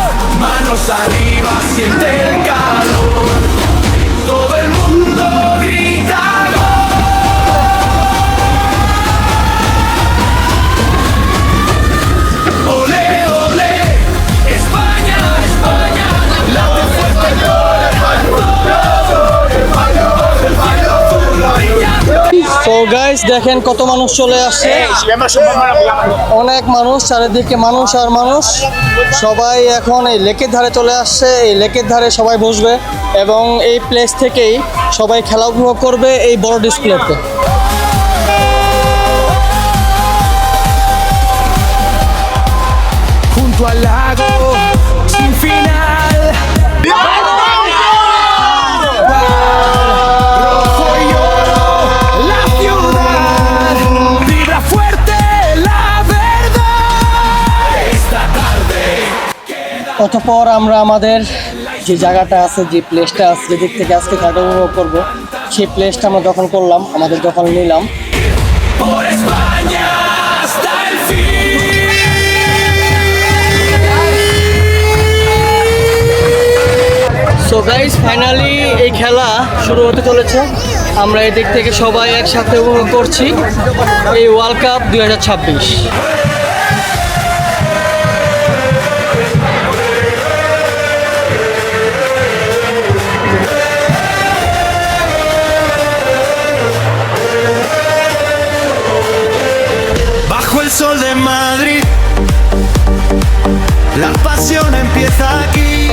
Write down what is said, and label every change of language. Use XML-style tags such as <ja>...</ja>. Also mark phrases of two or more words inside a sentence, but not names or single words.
<es>Manos arriba, siente el calor. Todo el mundo grita gol. Olé, olé, España, España, late fuerte el</es> <bn>তো গাইস দেখেন কত মানুষ চলে আসছে, অনেক মানুষ, চারিদিকে মানুষ আর মানুষ। সবাই এখন এই লেকের ধারে চলে আসছে, এই লেকের ধারে সবাই বসবে এবং এই প্লেস থেকেই সবাই খেলা উপভোগ করবে এই বড় ডিসপ্লেতে।</bn> <es>junto al lago sin final. Rojo y oro, la ciudad vibra fuerte la verdad. Esta tarde</es> <bn>অতঃপর আমরা আমাদের যে জায়গাটা আছে, যে প্লেসটা আছে, যেদিক থেকে আজকে খেলাটা উপভোগ করবো, সেই প্লেসটা আমরা দখল করলাম, আমাদের দখল নিলাম।</bn> <es>por España hasta el fin.</es> <bn>সো গাইস ফাইনালি এই খেলা শুরু হতে চলেছে। আমরা এই দিক থেকে সবাই একসাথে উপভোগ করছি এই ওয়ার্ল্ড কাপ 2026।</bn> <es>Bajo el sol de Madrid, la pasión empieza aquí.</es>